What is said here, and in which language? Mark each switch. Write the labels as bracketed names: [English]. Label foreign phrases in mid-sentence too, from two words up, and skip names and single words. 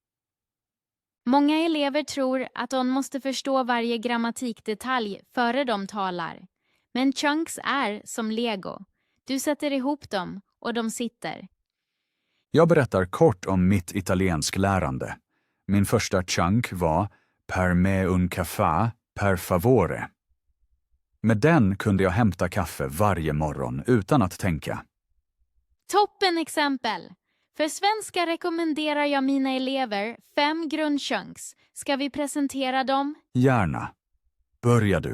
[Swedish] Många elever tror att de måste förstå varje grammatikdetalj före de talar. Men chunks är som Lego. Du sätter ihop dem och de sitter. Jag berättar kort om mitt italiensklärande. Min första chunk var [Italian] per me un caffè per favore. [Swedish] Med den kunde jag hämta kaffe varje morgon utan att tänka. Toppen exempel! För svenska rekommenderar jag mina elever 5 grundchunks. Ska vi presentera dem? Gärna. Börja du.